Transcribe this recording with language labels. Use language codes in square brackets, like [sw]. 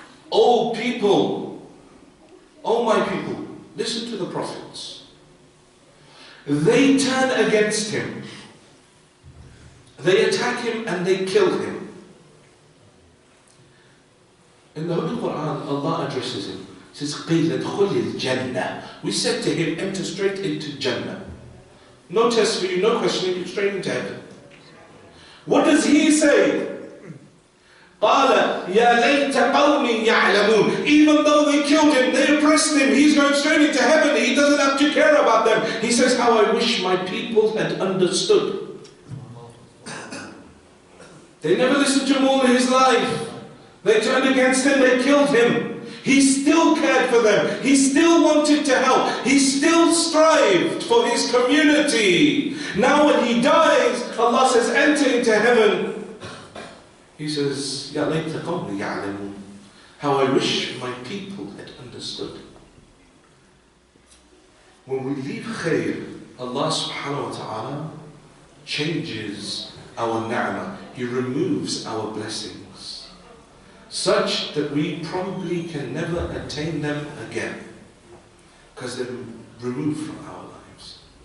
[en] Oh people, oh my people, listen to the prophets. They turn against him. They attack him and they kill him. In the Holy Quran, Allah addresses him. He says, [ar] قِيلَ ادْخُلِ الْجَنَّةِ. [en] We said to him, enter straight into Jannah. No test for you, no questioning, straight into heaven. What does he say? [ar] قَالَ يَا لَيْتَ قَوْمٍ يَعْلَمُونَ. [en] Even though they killed him, they oppressed him, he's going straight into heaven, he doesn't have to care about them. He says, how I wish my people had understood. They never listened to him all his life. They turned against him, they killed him. He still cared for them. He still wanted to help. He still strived for his community. Now when he dies, Allah says, enter into heaven. He says, [ar] يَا لَيْتَ قَوْمِي يَعْلَمُونَ. [en] How I wish my people had understood. When we leave khair, Allah subhanahu wa ta'ala changes our ni'mah. He removes our blessings, such that we probably can never attain them again, because they're removed from our lives.